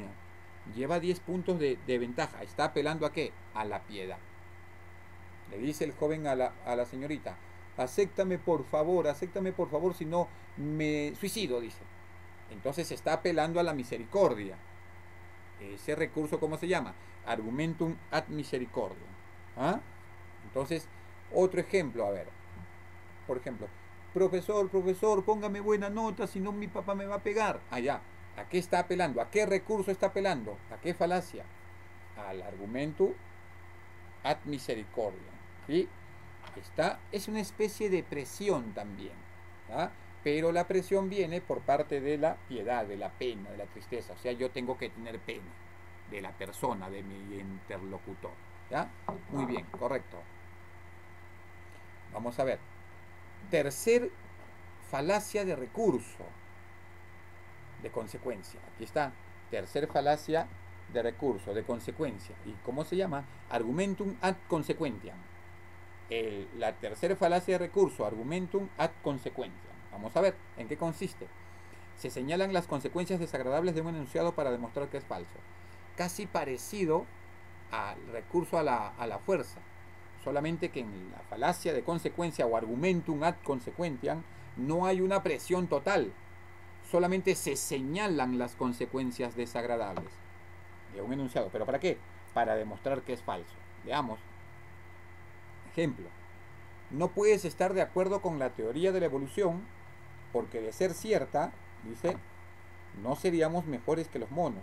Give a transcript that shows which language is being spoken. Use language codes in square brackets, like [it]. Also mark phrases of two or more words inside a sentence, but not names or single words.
[es] Lleva 10 puntos de ventaja. ¿Está apelando a qué? A la piedad. Le dice el joven a la señorita, acéptame por favor, si no me suicido, dice. Entonces está apelando a la misericordia. Ese recurso, ¿cómo se llama? [la] Argumentum ad misericordia. [es] ¿Ah? Entonces, otro ejemplo, a ver. Por ejemplo, profesor, póngame buena nota, si no mi papá me va a pegar. Allá. ¿A qué está apelando? ¿A qué recurso está apelando? ¿A qué falacia? Al [la] argumentum ad misericordia. [es] ¿Sí? Es una especie de presión también. ¿Ah? Pero la presión viene por parte de la piedad, de la pena, de la tristeza. O sea, yo tengo que tener pena de la persona, de mi interlocutor. ¿Ya? Muy bien, correcto. Vamos a ver. Tercer falacia de recurso, de consecuencia. Aquí está. Tercer falacia de recurso, de consecuencia. ¿Y cómo se llama? [la] Argumentum ad consequentiam. [es] La tercera falacia de recurso, [la] argumentum ad consequentiam. [es] Vamos a ver en qué consiste. Se señalan las consecuencias desagradables de un enunciado para demostrar que es falso. Casi parecido al recurso a la fuerza. Solamente que en la falacia de consecuencia o [la] argumentum ad consequentiam [es] no hay una presión total. Solamente se señalan las consecuencias desagradables de un enunciado. ¿Pero para qué? Para demostrar que es falso. Veamos. Ejemplo. No puedes estar de acuerdo con la teoría de la evolución porque de ser cierta, dice, no seríamos mejores que los monos.